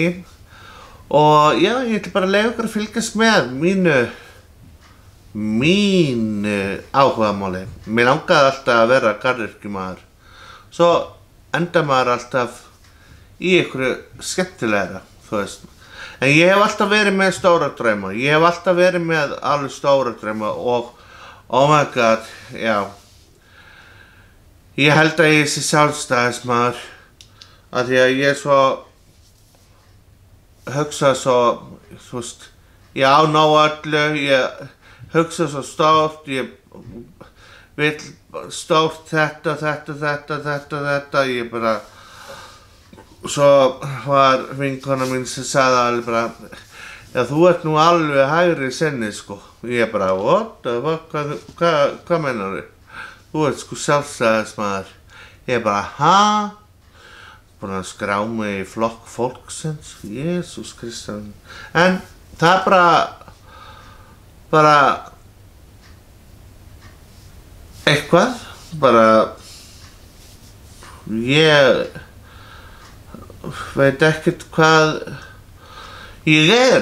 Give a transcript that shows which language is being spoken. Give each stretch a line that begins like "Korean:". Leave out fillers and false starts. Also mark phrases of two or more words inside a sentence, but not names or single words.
Icelandic: Og já, ég ætla bara að leyfa ykkur að fylgjast með mínu áhugamáli. Mér langaði alltaf að vera garðyrkjumaður. Svo enda maður alltaf í ykkur skemmtilegra, þú veist. En ég hef alltaf verið með stóra drauma, ég hef alltaf verið með alveg stóra drauma og
English: oh my god,
Icelandic: já. Ég held að ég sé sjálfstæðismaður af því að ég hugsa svo, þú veist, ég á nóg öllu, ég hugsa svo stórt, ég vil stórt þetta, ég bara. Svo var vinkona mín sem sagði alveg bara, já þú ert nú alveg hægri sinni sko. Ég bara,
English: what the fuck,
Icelandic: hvað meinar þið? Þú ert sko sjálfstæðismaður. Ég bara, búinn að skrá mig í flokk fólksins, Jesús Kristur. En það er bara eitthvað, ég veit ekkert hvað ég er.